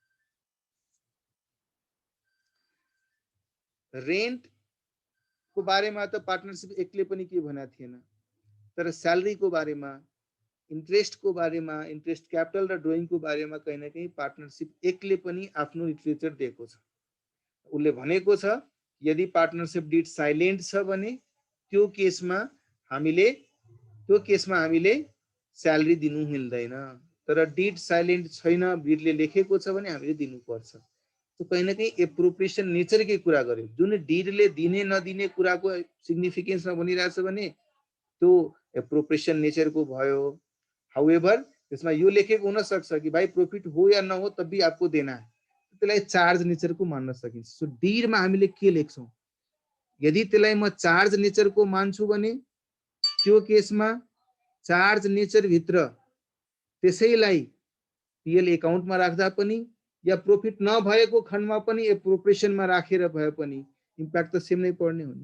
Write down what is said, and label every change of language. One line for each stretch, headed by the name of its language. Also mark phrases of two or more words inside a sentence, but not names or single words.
Nepali: रेन्ट को बारेमा त पार्टनरशिप एकले पनि के भनेको थिएन, तर स्यालेरी को बारेमा, इन्ट्रेस्ट को बारेमा,
English: interest capital
Nepali: र ड्रइङ को बारेमा
Hindi: कहीं न कहीं
Nepali: पार्टनरशिप एकले पनि आफ्नो लिटरेचर दिएको छ। उसले भनेको छ यदि
English: partnership deed silent
Nepali: छ भने त्यो केसमा हामीले स्यालेरी दिनु मिल्दैन, तर
English: deed silent
Nepali: छैन, डिडले लेखेको छ भने हामीले दिनुपर्छ।
Hindi: तो कहीं न कहीं
English: appropriation nature
Nepali: के कुरा गर्यो। जुन डिडले दिने नदिने कुराको सिग्निफिकेन्समा बनिरहेछ भने त्यो एप्रोप्रिएसन नेचरको भयो। हाउएभर त्यसमा यो लेखेको हुन सक्छ कि भाइ
Hindi: प्रॉफिट हो या न हो तब भी आपको देना है,
Nepali: त्यसलाई चार्ज नेचरको मान्न सकिन्छ। सो डिडमा हामीले के लेख्छौं, यदि त्यसलाई म चार्ज नेचरको मान्छु भने त्यो केसमा चार्ज नेचर भित्र त्यसैलाई पीएल एकाउन्टमा राख्दा पनि या प्रॉफिट नभएको खण्डमा पनि एप्रोप्रिएसनमा राखेर भए पनि इम्प्याक्ट त सेम नै पर्ने हो नि।